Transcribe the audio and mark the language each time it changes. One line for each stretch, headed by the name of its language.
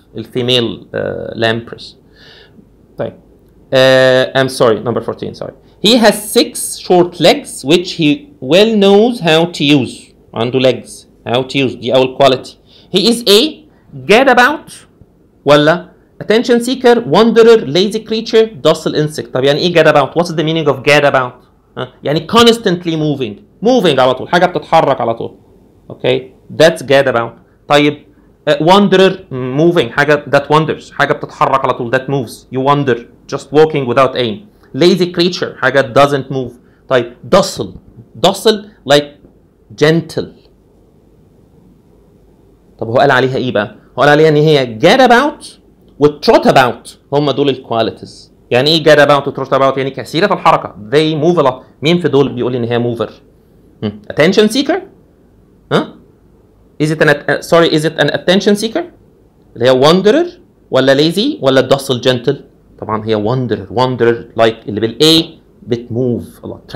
English: الفيميل lamprey. طيب. I'm sorry, number 14, sorry. He has 6 short legs which he well knows how to use.
Arabic: عنده
English: legs. How to use.
Arabic: دي أول
English: quality. He is a gadabout ولا attention seeker, wanderer, lazy creature, docile insect.
Arabic: طب يعني ايه gadabout؟
English: What's the meaning of gadabout؟
Arabic: يعني
English: constantly moving
Arabic: على طول، حاجة بتتحرك على طول.
English: Okay, that's gadabout.
Arabic: طيب wanderer moving، حاجة
English: that wanders،
Arabic: حاجة بتتحرك على طول
English: that moves. You wander, just walking without aim. Lazy creature،
Arabic: حاجة
English: doesn't move. طيب docile like gentle.
Arabic: طب هو قال عليها ايه بقى؟ هو قال عليها ان هي gadabout وتروت اباوت، هم دول الكواليتيز. يعني ايه جاد اباوت وتروت اباوت؟ يعني كثيره الحركه.
English: they move a lot.
Arabic: مين في دول بيقول ان هي موفر؟ attention seeker؟ ها؟
English: is it an attention seeker؟
Arabic: اللي هي wanderer ولا lazy ولا docile gentle؟ طبعا هي wanderer like اللي بالاي بتموف a lot.